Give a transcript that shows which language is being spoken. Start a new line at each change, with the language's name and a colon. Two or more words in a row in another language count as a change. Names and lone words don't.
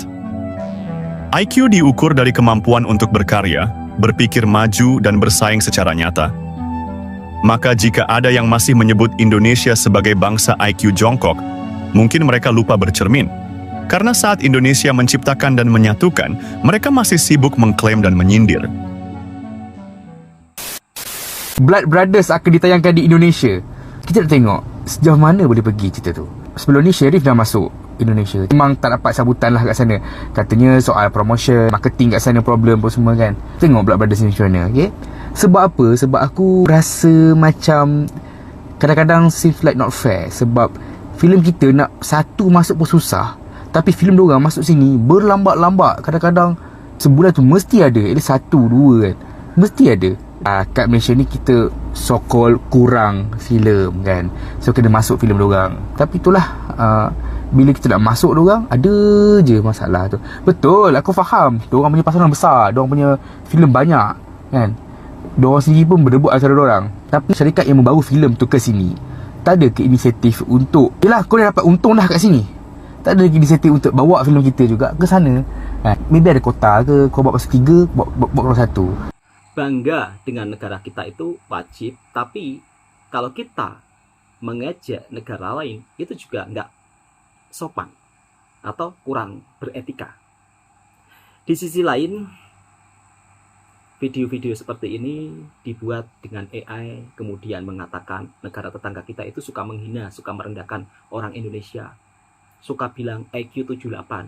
Indonesian: IQ diukur dari kemampuan untuk berkarya, berpikir maju, dan bersaing secara nyata. Maka jika ada yang masih menyebut Indonesia sebagai bangsa IQ jongkok, mungkin mereka lupa bercermin. Karena saat Indonesia menciptakan dan menyatukan, mereka masih sibuk mengklaim dan menyindir.
Malay: Blood Brothers akan ditayangkan di Indonesia. Kita nak tengok sejauh mana boleh pergi cerita tu. Sebelum ni Sherif dah masuk Indonesia. Memang tak dapat sambutan lah kat sana. Katanya soal
English: promotion, marketing
Malay: kat sana problem pun semua kan. Tengok Blood Brothers ni macam mana, okay? Sebab apa? Sebab aku rasa macam kadang-kadang
English: seems like not fair.
Malay: Sebab filem kita nak satu masuk pun susah. Tapi filem diorang masuk sini berlambat-lambat. Kadang-kadang sebulan tu mesti ada
English: at least
Malay: 1, 2 kan. Mesti ada. Kat Malaysia ni kita so-called kurang filem kan. So kena masuk filem diorang. Tapi itulah bila kita nak masuk diorang, ada je masalah tu. Betul, aku faham. Diorang punya pasaran besar, diorang punya filem banyak kan. Diorang sendiri pun berebut antara diorang. Tapi syarikat yang membawa filem tu ke sini tak ada ke inisiatif untuk, yelah kau dah dapat untung dah kat sini, tak ada lagi inisiatif untuk bawa filem kita juga ke sana kan. Maybe ada kota ke, kau buat pasal 3, buat pasal 1.
Indonesian: Bangga dengan negara kita itu wajib, tapi kalau kita mengejek negara lain itu juga nggak sopan atau kurang beretika. Di sisi lain, video-video seperti ini dibuat dengan AI, kemudian mengatakan negara tetangga kita itu suka menghina, suka merendahkan orang Indonesia, suka bilang IQ 78.